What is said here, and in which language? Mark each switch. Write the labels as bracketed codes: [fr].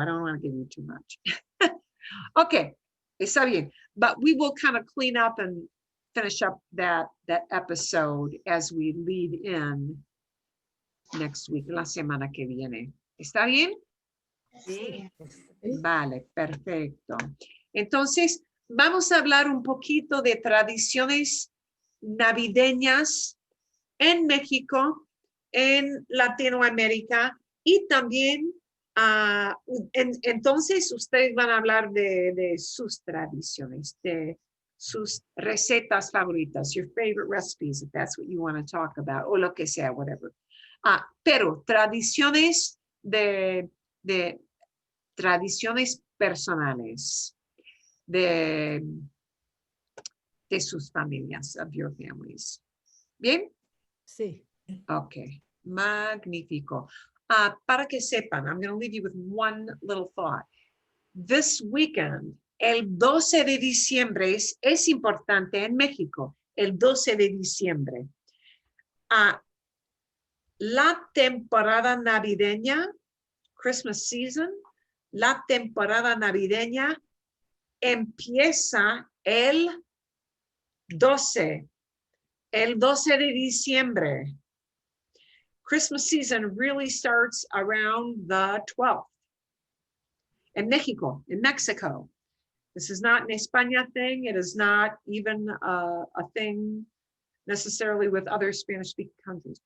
[en] I don't want to give you too much. Okay, [es] está bien. [en] But we will kind of clean up and finish up that episode as we lead in next week, [es] la semana que viene. ¿Está bien? Sí. Vale, perfecto. Entonces, vamos a hablar un poquito de tradiciones navideñas en México, en Latinoamérica y también, entonces ustedes van a hablar de sus tradiciones, de sus recetas favoritas, [en] your favorite recipes, if that's what you want to talk about, [es] o lo que sea, whatever. Pero tradiciones de tradiciones personales de sus familias, [en] of your families. [es] ¿Bien? Sí. Ok, magnífico. Para que sepan, [en] I'm going to leave you with one little thought. This weekend, [es] el 12 de diciembre es importante en México, el 12 de diciembre. La temporada navideña, [en] Christmas season, [es] la temporada navideña empieza el 12 de diciembre. [en] Christmas season really starts around the 12th. In Mexico. This is not an España thing. It is not even a thing necessarily with other Spanish-speaking countries.